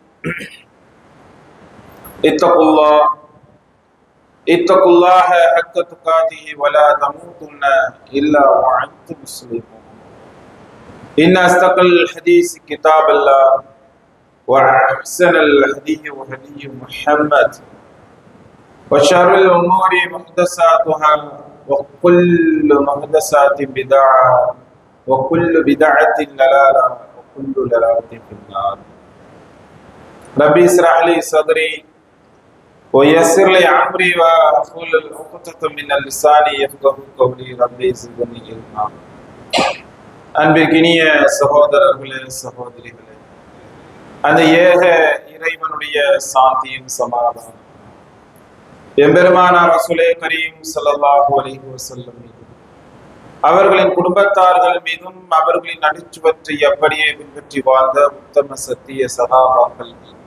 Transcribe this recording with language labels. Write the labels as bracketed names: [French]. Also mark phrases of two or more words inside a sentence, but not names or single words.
[Arabic] اتقوا الله حق تقاته ولا تموتن إلا وأنتم مسلمون إن أصدق الحديث كتاب الله وأحسن الهدي هدي محمد وشر الأمور محدثاتها وكل محدثات بدعة وكل بدعة ضلالة وكل ضلالة في النار. ربي اشرح لي صدري ويسر لي أمري واحلل عقدة من اللسان يفقهوا قولي. ربي زدني علما. [Tamil] அன்பிற்கினிய சகோதரர்களே சகோதரிகளே, அந்த ஏக இறைவனுடைய சாந்தியும் சமாதானம் எம்பெருமானார் ரசூலே கரீம் [Arabic] صلى الله عليه وسلم [Tamil] மீதும் அவர்களின் குடும்பத்தார்கள் மீதும் அவர்களின் அடிச்சுவற்றை அப்படியே பின்பற்றி வாழ்ந்த உத்தம சத்திய சகாபாக்கள் மீதும்